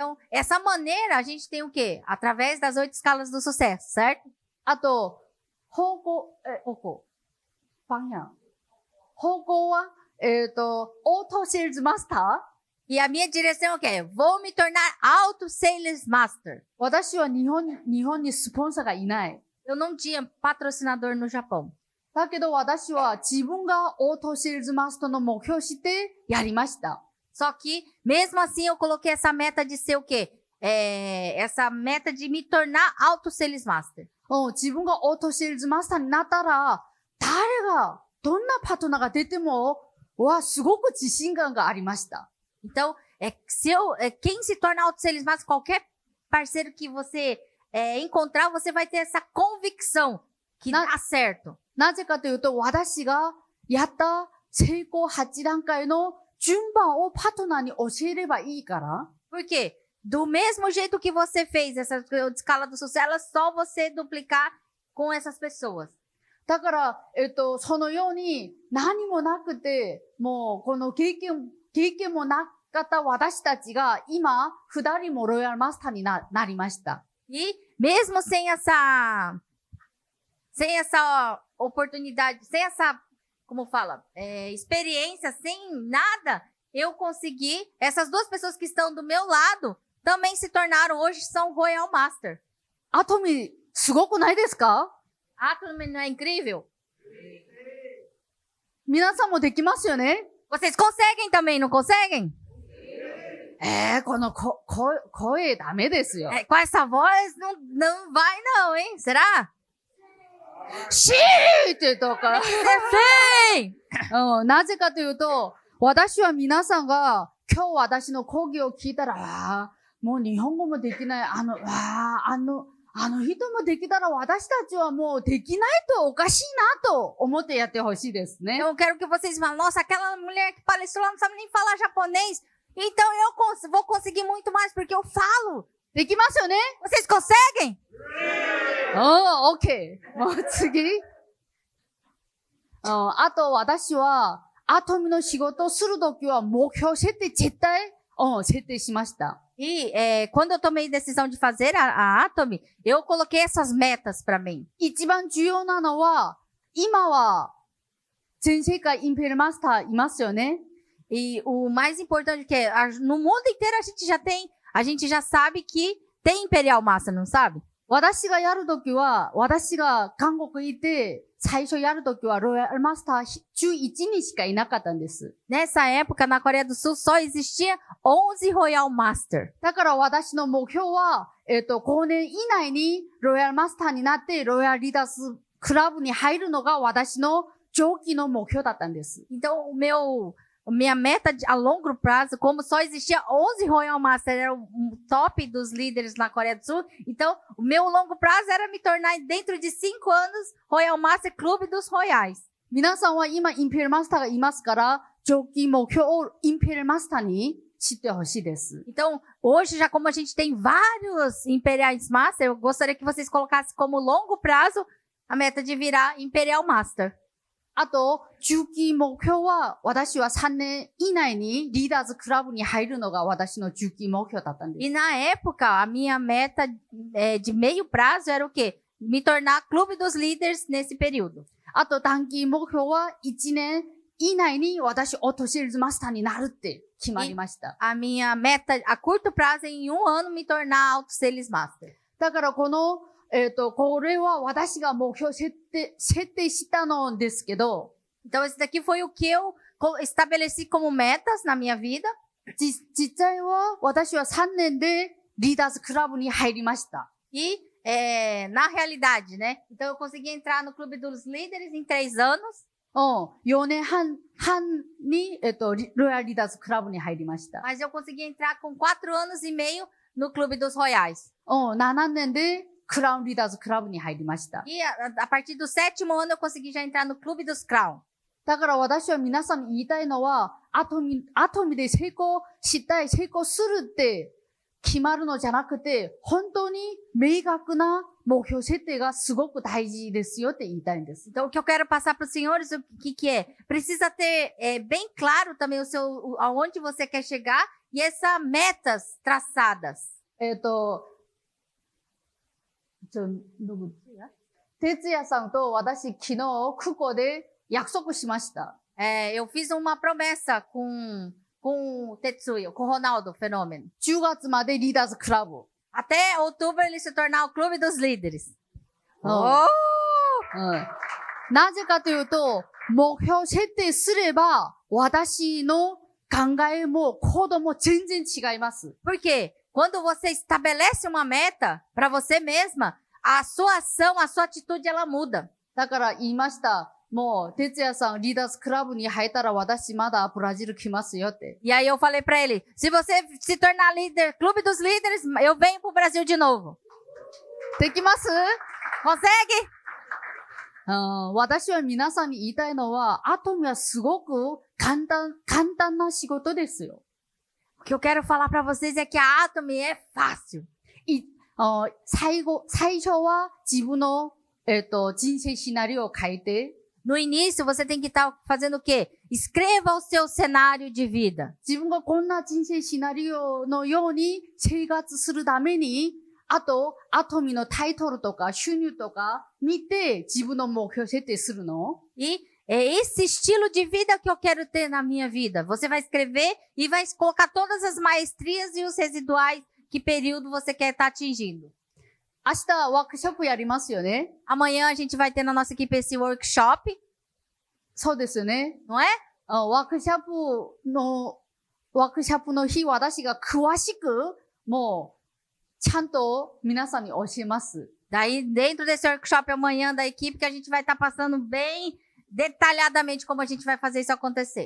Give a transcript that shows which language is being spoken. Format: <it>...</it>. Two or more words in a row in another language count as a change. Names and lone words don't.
<pt>Então, essa maneira a gente tem o quê? Através das 8 escalas do sucesso, certo?</pt> <ja>あと、方向。方向。方向は、オートセールズマスター。</ja> <pt>E a minha direção é o quê? Vou me tornar Auto Sales Master.</pt> <ja>私は日本にスポンサーがいない。</ja> <pt>Eu não tinha patrocinador no Japão.</pt> <ja>だけど私は自分がオートセールズマスターの目標をしてやりました。</ja> <pt>Só que, mesmo assim, eu coloquei essa meta de ser o quê? Essa meta de me tornar Auto Sales Master.</pt> <ja>自分がオートセールズマスターになったら、どんなパートナーが出ても、すごく自信感がありました。</ja> <pt>Então, quem se torna Auto Sales Master, qualquer parceiro que você encontrar, você vai ter essa convicção que dá certo.</pt> <ja>なぜかというと、私がやった成功8段階の順番をパートナーに教えればいいから。</ja> <pt>Por quê? Do mesmo jeito que você fez essa escala do sucesso, é só você duplicar com essas pessoas.</pt> <ja>だから、そのように何もなくて、もうこの経験もなかった私たちが今、2人もロイヤルマスターになりました。</ja> <pt>E mesmo sem essa oportunidade, sem essa, como fala, experiência, sem nada, eu consegui, essas duas pessoas que estão do meu lado, também se tornaram, hoje são Royal Master.</pt> <ja>アトミ、すごくないですか？</ja> <pt>Atomy não é incrível?</pt> <ja>皆さんもできますよね？</ja> <pt>Vocês conseguem também, não conseguem?</pt> <ja>この声ダメですよ。</ja> <pt>Com essa voz, não vai não, hein? Será?</pt> <ja>シーってとか。</ja> <pt>Sim!</pt> <ja>なぜかというと、私は皆さんが今日私の講義を聞いたら、もう日本語もできない、あの人もできたら私たちはもうできないとおかしいなと思ってやってほしいですね。</ja> <pt>Eu quero que vocês falem, nossa, aquela mulher que palestrou lá não sabe nem falar japonês. Então eu vou conseguir muito mais porque eu falo.</pt> <ja>できますよね？</ja> <pt>Vocês conseguem?</pt> <ja>OK。もう次。あと私は、アトミの仕事をするときは目標設定絶対、設定しました。</ja> <pt>E quando eu tomei decisão de fazer a Atomy, eu coloquei essas metas para mim.</pt> <ja>一番重要なのは、今は全世界インペリアルマスターいますよね。</ja> <pt>E o mais importante que no mundo inteiro a gente já sabe que tem Imperial Master, não sabe?</pt> <ja>私がやるときは、私が韓国行って、最初やるときはロイヤルマスター11人しかいなかったんです。</ja> <pt>Nessa época, na Coreia do Sul, só existia 11 Royal Master.</pt> <ja>だから私の目標は、5年以内にロイヤルマスターになって、ロイヤルリーダーズクラブに入るのが私の長期の目標だったんです。</ja> <pt>Então, minha meta a longo prazo, como só existia 11 Royal Master, era o top dos líderes na Coreia do Sul. Então, o meu longo prazo era me tornar, dentro de 5 anos, Royal Master Clube dos Royais.</pt> <ja>皆さんは今インペリアルマスターがいますから、長期目標をインペリアルマスターに知ってほしいです。</ja> <pt>Então, hoje, já como a gente tem vários Imperiais Master, eu gostaria que vocês colocassem como longo prazo a meta de virar Imperial Master.</pt> <ja>あと、中期目標は、私は3年以内にリーダーズクラブに入るのが私の中期目標だったんです。</ja> <pt>E na época, a minha meta de meio prazo era o quê? Me tornar clube dos líderes nesse período.</pt> <ja>あと、短期目標は1年以内に私、オートセールスマスターになるって決まりました。</ja> <pt>A minha meta a curto prazo é em 1 ano me tornar Auto Sales Master.</pt> <ja>だからこの、これは私が目標設定したのですけど、</ja> <pt>Então, esse daqui foi o que eu estabeleci como metas na minha vida.</pt> <ja>実際は私は3年でリーダーズクラブに入りました。</ja> <pt>E, na realidade, né? Então, eu consegui entrar no Clube dos Líderes em 3 anos.</pt> <ja>4 年半に、ロイヤルリーダーズクラブに入りました。</ja> <pt>Mas eu consegui entrar com 4 anos e meio no Clube dos Royais.</pt> <ja>7 年でクラウンリーダーズクラブに入りました。</ja> <pt>E a partir do 7º ano, eu consegui já entrar no Clube dos Crown.</pt> <ja>だから私は皆さんに言いたいのは、アトミで成功したい、成功するって決まるのじゃなくて、本当に明確な目標設定がすごく大事ですよって言いたいんです。</ja> <pt>Então, o que eu quero passar para os senhores, o que é? Precisa ter bem claro também aonde você quer chegar e essas metas traçadas.</pt> <ja>哲也さんと私昨日、空港で約束しました。</ja> <pt>Eu fiz uma promessa com o Tetsuya, com o Ronaldo Fenômeno.</pt> <ja>10 月までリーダーズクラブ。</ja> <pt>Até outubro ele se tornar o Clube dos Líderes. Oh!</pt> <ja>なぜかというと、目標設定すれば、私の考えも行動も全然違います。</ja> <pt>Por quê? Quando você estabelece uma meta para você mesma, a sua ação, a sua atitude, ela muda.</pt> <ja>だから言いました。もう、哲也さん、リーダーズクラブに入ったら私まだブラジル来ますよって。</ja> <pt>E aí eu falei para ele, se você se tornar líder, Clube dos Líderes, eu venho pro Brasil de novo.</pt> <ja>できます</ja> <pt>Consegue?</pt> <ja>私は皆さんに言いたいのは、アトムはすごく簡単な仕事ですよ。</ja> <pt>O que eu quero falar para vocês é que a Atomy é fácil.</pt> <ja>最初は自分の、人生シナリオを書いて、</ja> <pt>No início, você tem que estar fazendo o quê? Escreva o seu cenário de vida. 自分がこんな人生シナリオのように生活するために、あと、アトミのタイトルとか収入とか見て自分の目標設定するの。 E é esse estilo de vida que eu quero ter na minha vida. Você vai escrever e vai colocar todas as maestrias e os residuais, que período você quer estar atingindo.</pt> <ja>明日ワークショップやりますよね。</ja> <pt>Amanhã a gente vai ter na nossa equipe esse workshop,</pt> <ja>そうですよね。</ja> <pt>não é?</pt> <ja>ワークショップの日、私が詳しく、もう、ちゃんと皆さんに教えます。</ja> <pt>Daí, dentro desse workshop amanhã da equipe, que a gente vai estar passando bem detalhadamente como a gente vai fazer isso acontecer.</pt>